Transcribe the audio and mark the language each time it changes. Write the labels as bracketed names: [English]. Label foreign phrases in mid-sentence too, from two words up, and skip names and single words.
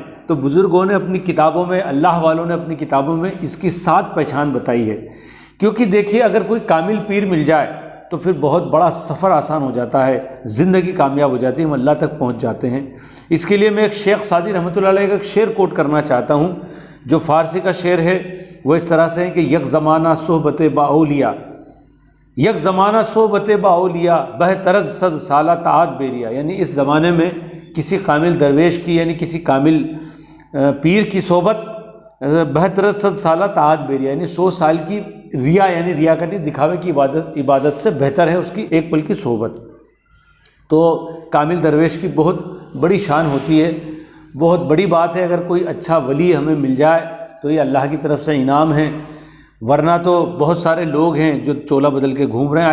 [Urdu] تو بزرگوں نے اپنی کتابوں میں، اللہ والوں نے اپنی کتابوں میں اس کی 7 پہچان بتائی ہے۔ کیونکہ دیکھیے اگر کوئی کامل پیر مل جائے تو پھر بہت بڑا سفر آسان ہو جاتا ہے، زندگی کامیاب ہو جاتی ہے، ہم اللہ تک پہنچ جاتے ہیں۔ اس کے لیے میں ایک شیخ سعدی رحمۃ اللہ علیہ کا ایک شعر کوٹ کرنا چاہتا ہوں جو فارسی کا شعر ہے۔ وہ اس طرح سے ہے کہ [Persian] یک زمانہ صحبت با اولیاء، یک زمانہ صحبت با اولیاء بہترز صد سالہ تعاد بیریا، [Urdu] یعنی اس زمانے میں کسی کامل درویش کی یعنی کسی کامل پیر کی صحبت [Persian] بہتر صد سالہ تعاد بیریا، [Urdu] یعنی 100 سال کی ریا یعنی ریاکاری دکھاوے کی عبادت سے بہتر ہے اس کی ایک پل کی صحبت۔ تو کامل درویش کی بہت بڑی شان ہوتی ہے، بہت بڑی بات ہے اگر کوئی اچھا ولی ہمیں مل جائے تو یہ اللہ کی طرف سے انعام ہے، ورنہ تو بہت سارے لوگ ہیں جو چولا بدل کے گھوم رہے ہیں۔